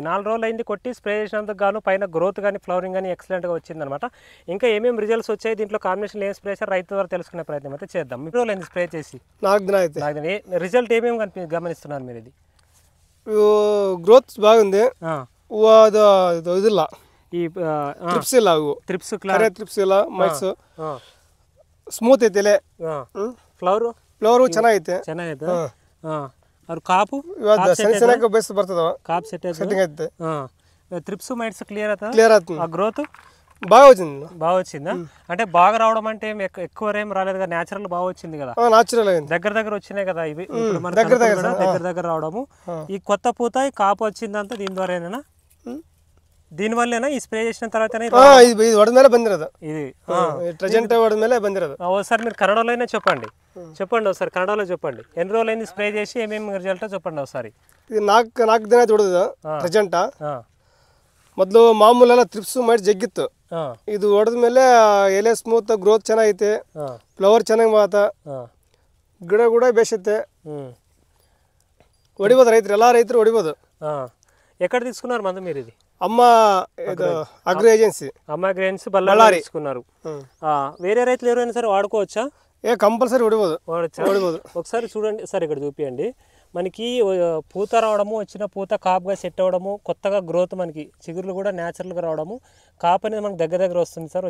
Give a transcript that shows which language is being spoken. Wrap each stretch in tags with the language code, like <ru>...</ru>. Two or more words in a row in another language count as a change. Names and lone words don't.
<te>4 రోజులు అయింది కొట్టి స్ప్రే చేసినందుకు గాను పైన గ్రోత్ కానీ ఫ్లవరింగ్ కానీ ఎక్సలెంట్గా వచ్చిందనమాట. ఇంకా ఏమేమి రిజల్ట్స్ వచ్చాయి, దీంట్లో కాంబినేషన్ ఏం స్ప్రే చేశారు రైతు ద్వారా తెలుసుకునే ప్రయత్నం అయితే చేద్దాం. ఎన్ని రోజులు అయింది స్ప్రే చేసి? 4 దిన. రిజల్ట్ ఏమేమి గమనిస్తున్నారు మీరు? ఇది గ్రోత్ బాగుంది.</te> <kn>ಈ ಟ್ರಿಪ್ಸ್ ಇಲ್ಲ ಅವು ಟ್ರಿಪ್ಸ್ ಟ್ರಿಪ್ಸ್ ಇಲ್ಲ ಮೈಕ್ಸ್ ಸ್ಮೂತ್ ಐತೆ ಎಲೆ ಫ್ಲವರ್ ಚೆನ್ನಾಗೈತೆ ಅವ್ರ ಕಾಪು ಚೆನ್ನಾಗಿ ಬೇಸ್ ಬರ್ತದ ಕಾಪ್ ಸೆಟ್ಟಿಂಗ್ ಐತೆ</kn> <en>thrips mites clear</en> <te>అవుతుంది ఆ గ్రోత్ బాగా వచ్చిందా? అంటే బాగా రావడం అంటే ఎక్కువ ఏం రాలేదు కదా, న్యాచురల్ బాగా వచ్చింది కదా, న్యాచురల్ దగ్గర వచ్చినాయి కదా ఇవి దగ్గర రావడము. ఈ కొత్త పూత ఈ కాపు వచ్చిందంతా దీని ద్వారానేనా? దీని వల్లేనా ఈ స్ప్రే చేసిన తర్వాత?</te> <kn>ఇది వడಮೇಲೆ ಬಂದಿರೋದು.</kn> <te>ఇది</te> <kn>ట్రెజెంట్ వడಮೇಲೆ ಬಂದಿರೋದು.</kn> <te>ఒకసారి మీరు కన్నడలోనే చెప్పండి ఒకసారి కన్నడలో చెప్పండి. ఎన్ని రోజులు అయింది స్ప్రే చేసి, ఏమేమి రిజల్ట్ చెప్పండి ఒకసారి.</te> <kn>ఇది 4 ದಿನ ಹೊಡೆದ ಟ್ರೆಜೆಂಟ್. ಮೊದಲು ಮಾಮೂಲೆಲ್ಲ ಟ್ರಿಪ್ಸ್ ಮಾಡಿ ಜಗ್ಗಿತ್ತು. ಇದು ಹೊಡೆದ ಮೇಲೆ ಎಲೆ ಸ್ಮೂತ್, ಗ್ರೋತ್ ಚೆನ್ನಾಗೈತೆ, ಫ್ಲವರ್ ಚೆನ್ನಾಗಿ ಮಾತ, ಗಿಡ ಕೂಡ ಬೇಸೈತೆ. ಹೊಡಿಬೋದು ರೈತರು, ಎಲ್ಲ ರೈತರು ಹೊಡಿಬೋದು.</kn> <te>ఎక్కడ తీసుకున్నారు మందు మీరు? ఇది అమ్మ అగ్రి ఏజెన్సీ, బళ్ళారి తీసుకున్నారు. వేరే రైతులు ఎవరైనా సరే వాడుకోవచ్చా? కంపల్సరీ వాడవచ్చు. ఒకసారి చూడండి సార్, ఇక్కడ చూపియండి. మనకి పూత రావడము, వచ్చిన పూత కాపుగా సెట్ అవ్వడము, కొత్తగా గ్రోత్, మనకి చిగురులు కూడా న్యాచురల్గా రావడము, కాపు అనేది మనకు దగ్గర వస్తుంది సార్.</te>